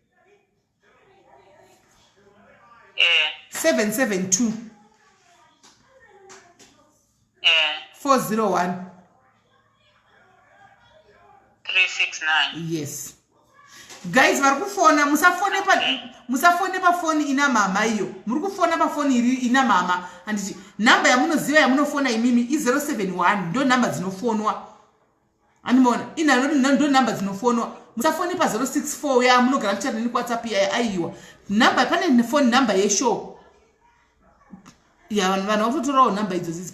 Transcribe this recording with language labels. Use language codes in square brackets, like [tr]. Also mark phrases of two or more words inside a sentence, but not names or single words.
[sn] 772. 401. 369. Yes. Guys, varikufona musafone pa phone ina mama iyo. Murikufona pa phone ina mama anditi namba yamunoziva yamunofona imimi i071 ndo namba dzinofonwa. Animona ina ndo namba dzinofonwa. Musafone pa 064 ya munogara kuchata ni WhatsApp ya aiwa. Namba pane [en] phone number [sn] yeshow. Ya vanhu vanototorawo namba idzozi.